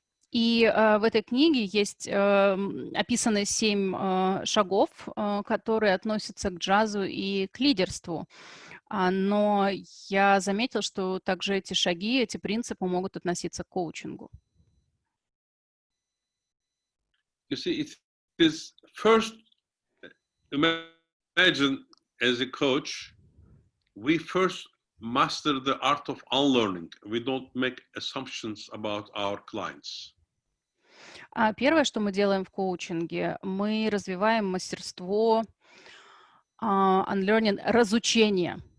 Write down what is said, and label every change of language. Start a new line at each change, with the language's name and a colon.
Russian: И в этой книге есть описаны 7 шагов, которые относятся к джазу и к лидерству. Но я заметил, что также эти шаги, эти принципы могут относиться к коучингу.
English: You see, it is first, imagine as a coach, we first master the art of unlearning. We don't make assumptions about our clients.
Russian: Первое, что мы делаем в коучинге, мы развиваем мастерство unlearning, разучения.